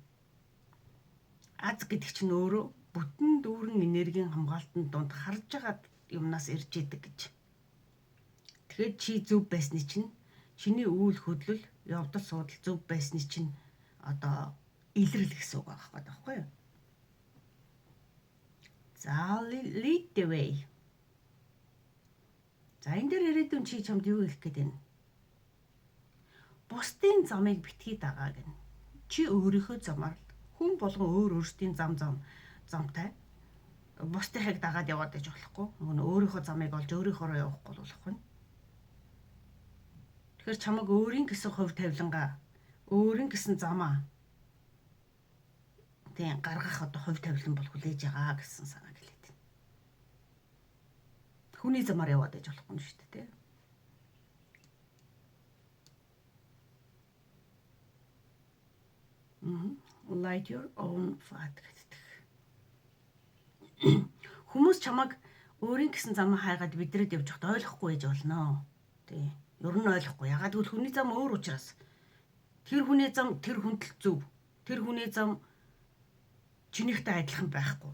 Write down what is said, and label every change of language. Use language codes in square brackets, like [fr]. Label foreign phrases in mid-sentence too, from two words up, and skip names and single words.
[mn] Аз гэдэг чинь өөрөө бүтэн дүүрэн энергийн хамгаалтанд донд харж байгаа юмнаас ирж идэг гэж. Тэгэхээр чи зөв байсны чинь чиний үйл хөдлөл, явдал суудал зөв байсны чинь одоо илрэл гэсэн үг байхгүй юу? [en] За lead the way. [mn] За энэ дээр ирээдүйн чи чамд юу хэлэх гээд байна? Бусдын замыг битгий дагаа гэнэ. Чи өөрийнхөө замаар хүн болгон өөрсдийн замтай бусдынхыг дагаад яваад иж болохгүй. Нөгөө өөрийнхөө замыг олж өөрийнхөөрөө явахгүй болохгүй. Тэгэхээр чамайг өөрийн гэсэн хувь тавилангаа, өөрийн гэсэн замаа тийм гаргах одоо хувь тавилан бол хүлээж байгаа гэсэн санааг хэлээд байна. Хүний замаар яваад иж болохгүй шүү дээ, тийм. [en] Light your own path гэдэг. [mn] Хүмүүс чамайг өөрийн гэсэн замаа хайгаад бидрээд явж байхад ойлгохгүй байж болно. Тий. Ер нь ойлгохгүй. Ягаад гэвэл хүний зам өөр учраас. Тэр хүний зам тэр хүндэл зөв. Тэр хүний зам чинийхтэй адилхан байхгүй.